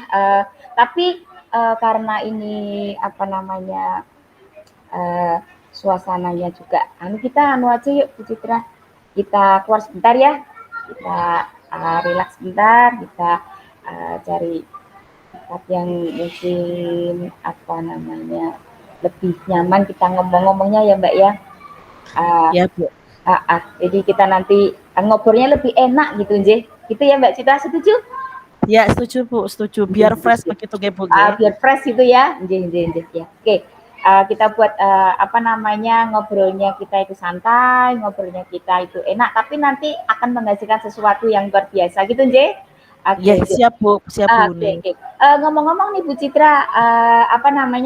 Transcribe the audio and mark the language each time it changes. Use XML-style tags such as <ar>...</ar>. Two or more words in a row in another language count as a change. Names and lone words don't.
<id>Tapi karena ini apa namanya eh, suasananya juga kita aja yuk Bu Citra, kita keluar sebentar ya, kita relax sebentar, kita cari tempat yang mungkin apa namanya lebih nyaman kita ngomong-ngomongnya ya Mbak ya. uh, Ya Bu. jadi kita nanti ngobrolnya lebih enak gitu nggih, gitu ya Mbak Citra, setuju? Ya setuju Bu, setuju. Biar fresh begitu nggih Bu nggih. Biar fresh itu ya. Ya. Oke. Kita buat apa namanya ngobrolnya kita itu santai, ngobrolnya kita itu enak, tapi nanti akan menghasilkan sesuatu yang luar biasa gitu, Nje. Ya Oke, siap Bu Huni. oke. Ngomong-ngomong nih Bu Citra, apa namanya?</id>